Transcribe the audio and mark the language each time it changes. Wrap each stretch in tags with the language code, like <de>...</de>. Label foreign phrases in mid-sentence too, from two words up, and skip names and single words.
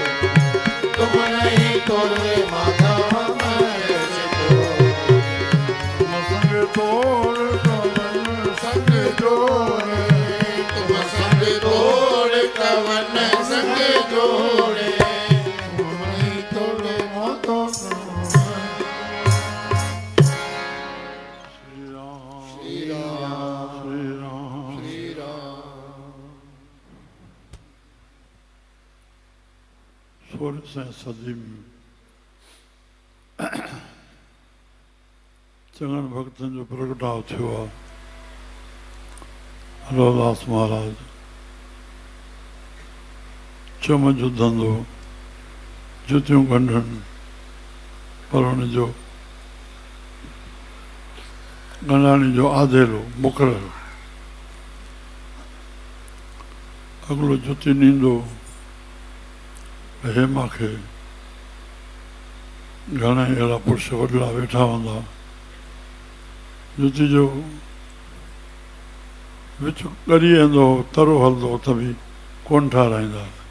<hi>तुम नहीं तोड़े माधव हम कैसे तोड़े तुम संग तोड़ कवन संग जोड़े तुम संग तोड़ कवन संग जोड़े तुम नहीं तोड़े माधव श्री राम श्री राम श्री राम श्री राम</hi> <sd>16 सदी में चङनि भक्तनि जो प्रगटाव थियो आहे रविदास महाराज चम जो धंधो जुतियूं गंढनि पर हुनजो गंढाणी जो आदेलो मुक़ररु अॻिलो जुती ॾींदो हेमा खे घणेई अहिड़ा पुरुष वॾड़ा वेठा हूंदा जुती जो विच ॻरी वेंदो तरो हलंदो त बि कोन ठाराईंदा</sd>